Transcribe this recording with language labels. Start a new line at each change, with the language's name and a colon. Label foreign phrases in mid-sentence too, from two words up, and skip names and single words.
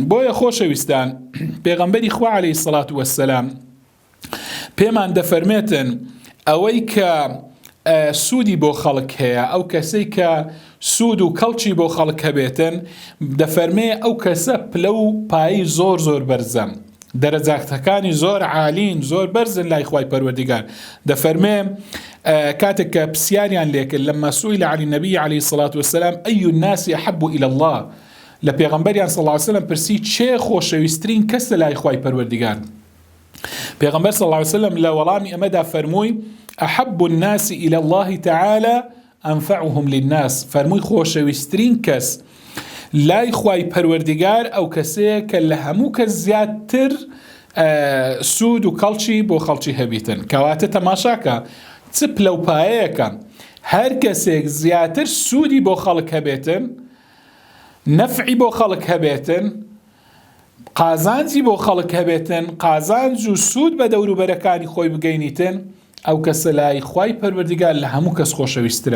Central Kurdish: بۆیە خۆشەویستان پێغەمبەری خوا
Arabic: عەلەیهی السەڵات وەسسەلام
Central Kurdish: پێمان دەفەرمێتن ئەوەی کە سوودی بۆ خەڵک هەیە ئەو کەسەی کە سوود و کەڵکی بۆ خەڵک هەبێتن دەفەرمێ ئەو کەسە پلە و پایی زۆر زۆر بەرزە دەرەجاتەکانی زۆر عالین زۆر بەرزن لای خوای پەروەردگار. دەفەرمێ کاتێک کە پرسیاریان لێکرد
Arabic: لەما سئویل عن النبی عەلەیهی السەڵات وەسسەلام ئەی الناس ئەحەبو إلی الله
Central Kurdish: لە پێغەمبەریان
Arabic: صلی الله علیه وسلم
Central Kurdish: پرسی چێ خۆشەویستترین کەسە لای خوای پەروەردگار. پێغەمبەر
Arabic: صلی الله علیه وسلم
Central Kurdish: لە وەڵامی ئەمەدا فەرمووی
Arabic: أحب الناس إلى الله تعالى أنفعهم للناس
Central Kurdish: فەرمووی خۆشەویستترین کەس لای خوای پەروەردگار ئەو کەسەیە کە لە هەموو کەس زیاتر سوود و کەڵکی بۆ خەڵکی هەبیتن. کەواتە تەماشاکە چ پلەپایەیەکە هەر کەسێک زیاتر سوودی بۆ خەڵک هەبێتن نەفعی بۆ خەڵک هەبێتن قازانجی بۆ خەڵک هەبێتن قازانج و سوود بە دەوروبەرەکانی خۆی بگەینیتن ئەو کەسە لای خوای پەروەردگار لە هەموو کەس خۆشەویستترە.